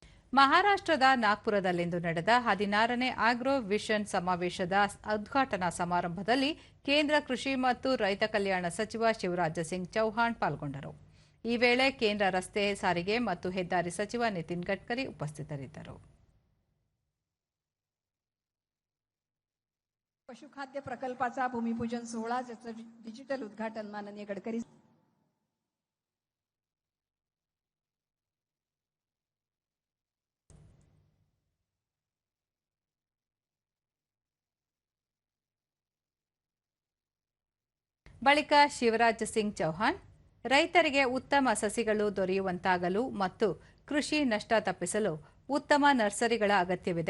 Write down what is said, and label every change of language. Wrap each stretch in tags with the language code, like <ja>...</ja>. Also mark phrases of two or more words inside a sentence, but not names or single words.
<kn>ಮಹಾರಾಷ್ಟ್ರದ ನಾಗ್ಪುರದಲ್ಲಿಂದು ನಡೆದ 16ನೇ ಆಗ್ರೋ ವಿಷನ್ ಸಮಾವೇಶದ ಉದ್ಘಾಟನಾ ಸಮಾರಂಭದಲ್ಲಿ ಕೇಂದ್ರ ಕೃಷಿ ಮತ್ತು ರೈತ ಕಲ್ಯಾಣ ಸಚಿವ ಶಿವರಾಜ್ ಸಿಂಗ್ ಚೌಹಾಣ್ ಪಾಲ್ಗೊಂಡರು. ಈ ವೇಳೆ ಕೇಂದ್ರ ರಸ್ತೆ ಸಾರಿಗೆ ಮತ್ತು ಹೆದ್ದಾರಿ ಸಚಿವ ನಿತಿನ್ ಗಡ್ಕರಿ ಉಪಸ್ಥಿತರಿದ್ದರು.</kn> <mr>पशुखाद्य प्रकल्पाचा भूमिपूजन सोहळा ज्याचं डिजिटल उद्घाटन माननीय गडकरी</mr> <kn>ಬಳಿಕ ಶಿವರಾಜ್ ಸಿಂಗ್ ಚೌಹಾಣ್ ರೈತರಿಗೆ ಉತ್ತಮ ಸಸಿಗಳು ದೊರೆಯುವಂತಾಗಲು ಮತ್ತು ಕೃಷಿ ನಷ್ಟ ತಪ್ಪಿಸಲು ಉತ್ತಮ ನರ್ಸರಿಗಳ ಅಗತ್ಯವಿದೆ.</kn>